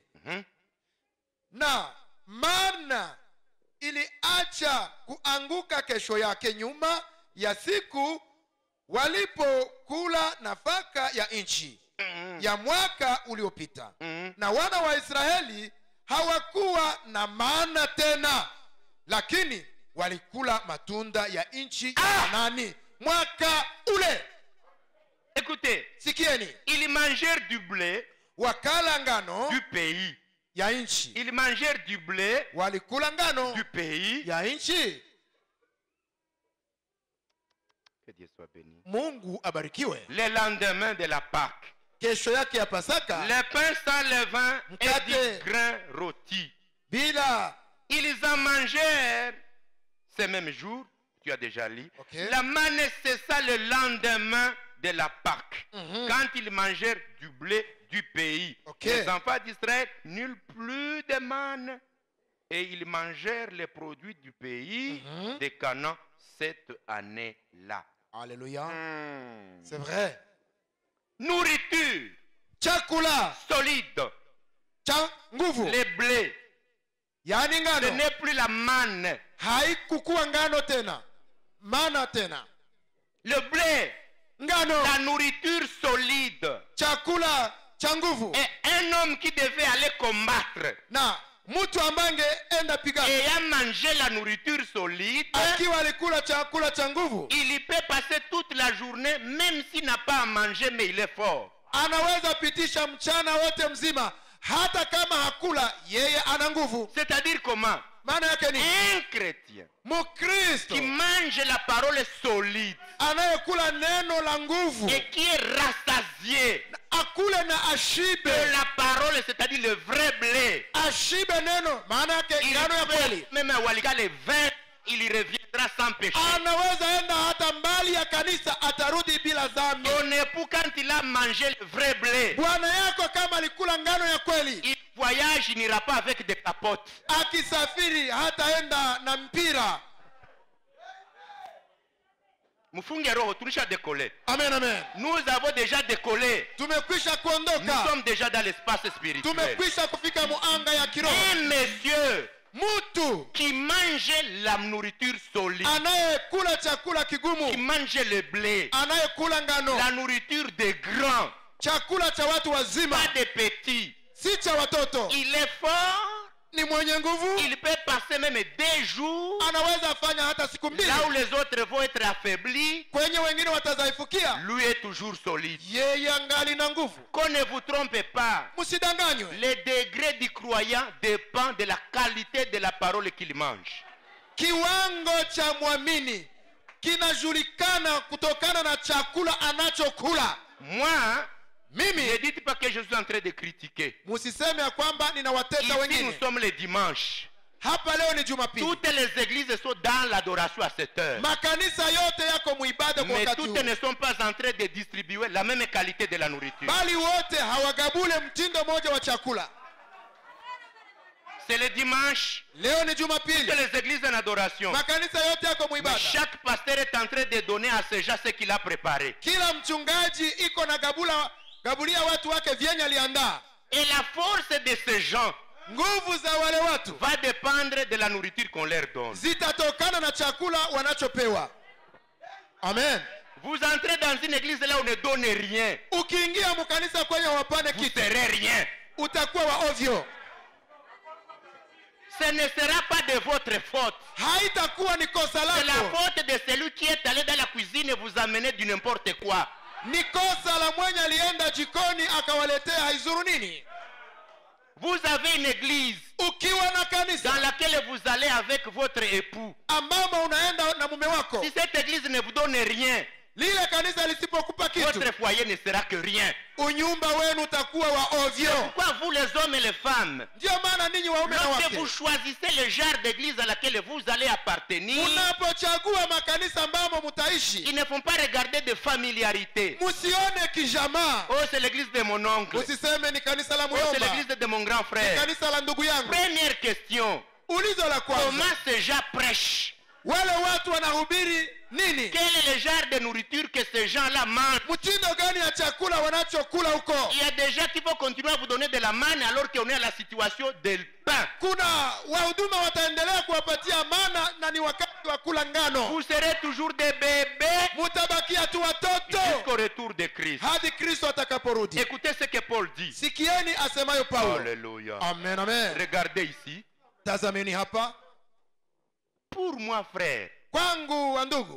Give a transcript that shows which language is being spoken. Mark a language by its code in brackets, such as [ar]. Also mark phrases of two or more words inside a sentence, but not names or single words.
[sw] Na mana iliacha kuanguka kesho yake nyuma ya siku walipokula nafaka ya nchi ya mwaka uliopita. Na wana wa Israeli hawakuwa na maana tena, lakini walikula matunda ya nchi ya Kanaani mwaka ule. [fr] Écoutez, [sw] Sikieni, [fr] ils mangèrent du blé [sw] wakala ngano [fr] du pays. [sw] ya nchi. [fr] Ils mangèrent du blé [sw] Walikula ngano [fr] du pays. [sw] ya nchi. [fr] Que Dieu soit béni. [sw] Mungu abarikiwe. [fr] Le lendemain de la Pâque, [sw] Kesho yake ya Pasaka, [fr] le pain sans levain et [sw] Mkate. [fr] du grain rôti. [sw] bila [fr] Ils en mangèrent ce même jour, tu as déjà lu. Ok. La manne cessa le lendemain de la Pâque, quand ils mangèrent du blé du pays. Ok. Les enfants d'Israël n'eurent plus de manne, et ils mangèrent les produits du pays de Canaan cette année-là. Alléluia. C'est vrai. Nourriture [sw] Chakula [fr] solide, [sw] cha nguvu, [fr] les blés, [sw] yaani [fr] ce [sw] ngano [fr] n'est plus la manne. [sw] haikukuwa ngano tena, mana tena. [fr] Le blé, [sw] Ngano, [fr] la nourriture solide. [sw] chakula cha nguvu. [fr] Et un homme qui devait aller combattre, [sw] Na mtu ambaye angeenda pigana [fr] ayant mangé la nourriture solide, [sw] akiwa alikula chakula cha nguvu, [fr] il peut passer toute la journée, même s'il n'a pas à manger, mais il est fort. [sw] anaweza pitisha mchana wote mzima, hata kama hakula, yeye ana nguvu. [fr] C'est-à-dire comment? [sw] Maana yake ni [fr] Un chrétien [sw] Mkristo [fr] qui mange la parole solide [sw] anayekula neno la nguvu, [fr] et qui est rassasié [sw] akule na ashibe. [fr] de la parole, c'est-à-dire le vrai blé. [sw] Ashibe neno, maana yake [fr] Il [sw] ngano ya [fr] peut [sw] kweli. [fr] même à Walika les 20, il y reviendra sans péché. [sw] Anaweza enda hata mbali ya kanisa, atarudi bila dhambi. [fr] Ton époux, quand il a mangé le vrai blé, [sw] Bwana yako kama alikula ngano ya kweli, [fr] il voyage, il n'ira pas avec des capotes. [sw] akisafiri hataenda na mpira. Mfunge roho, tulisha décollé. Amen, amen. [fr] Nous avons déjà décollé. [sw] Tumekwisha [fr] Nous [sw] kuondoka, [fr] sommes déjà dans l'espace spirituel. [sw] tumekwisha kufika muanga ya kiroho. [fr] Un monsieur [sw] Mtu [fr] qui mange la nourriture solide, [sw] anayekula chakula [fr] qui [sw] kigumu, [fr] mange le blé, [sw] anayekula ngano, [fr] la nourriture des grands, [sw] chakula cha watu wazima, [fr] pas des petits. [sw] si cha watoto, [fr] Il est fort, [sw] ni mwenye nguvu. [fr] il peut passer même 2 jours [sw] Anaweza fanya hata siku mbili, [fr] là où les autres vont être affaiblis. [sw] kwenye wengine watazaifukia, [fr] Lui est toujours solide. [sw] yeye angali na nguvu. [fr] Qu'on ne vous trompe pas, [sw] Msidanganywe, [fr] le degré du croyant dépend de la qualité de la parole qu'il mange. [sw] kiwango cha mwamini kinajulikana kutokana na chakula anachokula. [fr] Moi, [sw] Mimi [fr] ne dites pas que je suis en train de critiquer. [sw] musiseme ya kwamba ninawateta [fr] Ici, nous [sw] wengine. [fr] sommes le dimanche. [sw] Hapa leo ni Jumapili, [fr] Toutes les églises sont dans l'adoration à cette heure. [sw] makanisa yote yako muibada kwa [fr] Mais [sw] wakati [fr] toutes [sw] huu, [fr] ne sont pas en train de distribuer la même qualité de la nourriture. [sw] bali wote hawagabule mtindo mmoja wa chakula. [fr] C'est le dimanche. [sw] Leo ni [fr] Toutes [sw] Jumapili, [fr] les églises en adoration. [sw] makanisa yote yako [fr] Mais [sw] muibada. [fr] chaque pasteur est en train de donner à ces gens ce qu'il a préparé. [sw] Kila mchungaji iko na gabulia watu wake vyenye aliandaa. [fr] Et la force de ces gens [sw] Nguvu za wale watu [fr] va dépendre de la nourriture qu'on leur donne. [sw] zitatokana na chakula wanachopewa. Amen. [fr] Vous entrez dans une église là où on ne donne rien. [sw] Ukiingia mkanisa kwenye wapane [fr] Vous [sw] kitu, [fr] serez rien. [sw] utakuwa wa ovyo. [fr] Ce ne sera pas de votre faute. [sw] haitakuwa ni kosa [fr] C'est la [sw] lako, [fr] faute de celui qui est allé dans la cuisine et vous amener du n'importe quoi. [sw] ni kosa la mwenye alienda jikoni akawaletea haizuru nini. [fr] Vous avez une église [sw] Ukiwa na kanisa [fr] dans laquelle vous allez avec votre époux. [sw] ambamo unaenda na mume wako, [fr] Si cette église ne vous donne rien, [sw] lile kanisa lisipokupa kitu, [fr] votre foyer ne sera que rien. [sw] unyumba wenu utakuwa wa ovyo. [fr] Pourquoi vous les hommes et les femmes, [sw] Ndio maana ninyi waume na [fr] lorsque [sw] wake, [fr] vous choisissez le genre d'église à laquelle vous allez appartenir, [sw] unapochagua makanisa ambamo mutaishi, [fr] ils ne font pas regarder de familiarité. [sw] musione kijamaa. [fr] Oh, c'est l'église de mon oncle. [sw] Usiseme ni kanisa la [fr] Oh, c'est [sw] muyomba, [fr] l'église de mon grand [sw] ni [fr] frère. [sw] kanisa la ndugu yangu. [fr] Première question. [sw] Ulizo la kwanza, [fr] Comment ces gens prêchent? [sw] wale watu wanahubiri nini? [fr] Quel est le genre de nourriture que ces gens-là mangent? [sw] Mtindo gani ya chakula wanachokula huko? [fr] Il y a des gens qui vont continuer à vous donner de la manne alors qu'on est à la situation del pain. [sw] Kuna wahuduma wataendelea kuwapatia mana na ni wakati wa kula ngano. [fr] Vous serez toujours des bébés [sw] Mutabakia tu watoto [fr] jusqu'au retour de Christ. [sw] hadi Kristo atakaporudi. [fr] Écoutez ce que Paul dit. [sw] Sikieni asemayo Paulo. Alléluia. Amen, amen. [fr] Regardez ici. [sw] Tazameni hapa. [fr] Pour moi, frère, [sw] Kwangu wa ndugu,